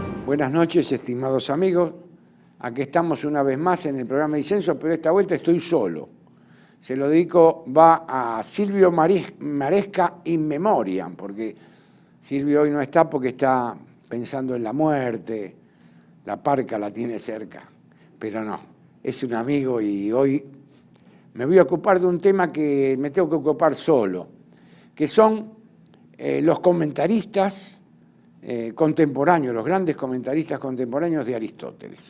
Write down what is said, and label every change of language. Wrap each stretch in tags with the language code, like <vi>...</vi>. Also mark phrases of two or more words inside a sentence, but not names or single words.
<es>Buenas noches, estimados amigos. Aquí estamos una vez más en el programa Disenso, pero esta vuelta estoy solo. Se lo dedico, va a Silvio Maresca</es> <la>in memoriam,</la> <es>porque Silvio hoy no está porque está pensando en la muerte, la parca la tiene cerca, pero no, es un amigo y hoy me voy a ocupar de un tema que me tengo que ocupar solo, que son los comentaristas contemporáneos, los grandes comentaristas contemporáneos de Aristóteles.</es>